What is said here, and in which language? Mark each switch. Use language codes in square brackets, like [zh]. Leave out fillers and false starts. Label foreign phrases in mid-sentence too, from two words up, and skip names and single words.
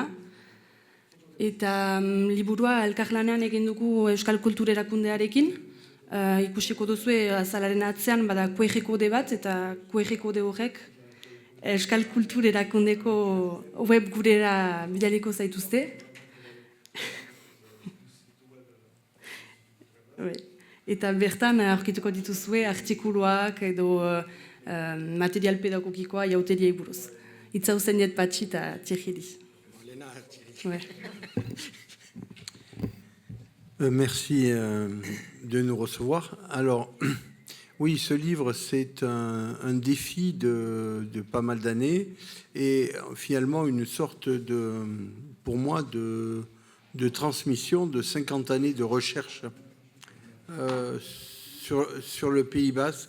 [eu] Eta liburua elkarlanean egin dugu Euskal Kultur Erakundearekin, ikusiko duzue azalaren atzean bada QR kode bat, eta QR kode horrek Euskal Kultur Erakundeko web gurera bidaliko zaituzte. Eta bertan aurkituko dituzue artikuluak edo material pedagogikoa jauteriei buruz. Itza uzen diet Patxi eta Thierry. [fr] Merci de nous recevoir. Alors, oui, ce livre, c'est un défi de pas mal d'années et finalement une sorte pour moi, de transmission de 50 années de recherche sur le Pays Basque.